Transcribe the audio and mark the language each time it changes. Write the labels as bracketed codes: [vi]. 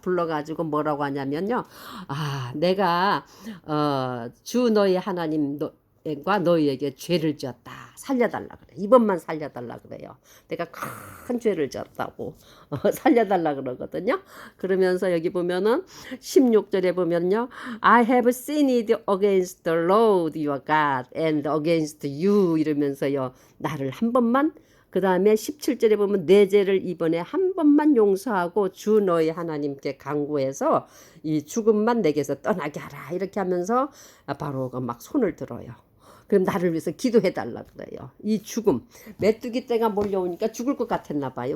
[ko] 불러가지고 뭐라고 하냐면요. 내가 주 너희 하나님과 너희에게 죄를 지었다. 살려달라 그래. 이번만 살려달라 그래요. 내가 큰 죄를 지었다고 살려달라 그러거든요. 그러면서 여기 보면은 16절에 보면요. [en] I have sinned against the Lord your God and against you [ko] 이러면서요. 나를 한 번만 그 다음에 17절에 보면 내 죄를 이번에 한 번만 용서하고 주 너희 하나님께 간구해서 이 죽음만 내게서 떠나게 하라. 이렇게 하면서 바로가 막 손을 들어요. 그럼 나를 위해서 기도해달라 그래요. 이 죽음, 메뚜기 떼가 몰려오니까 죽을 것 같았나 봐요.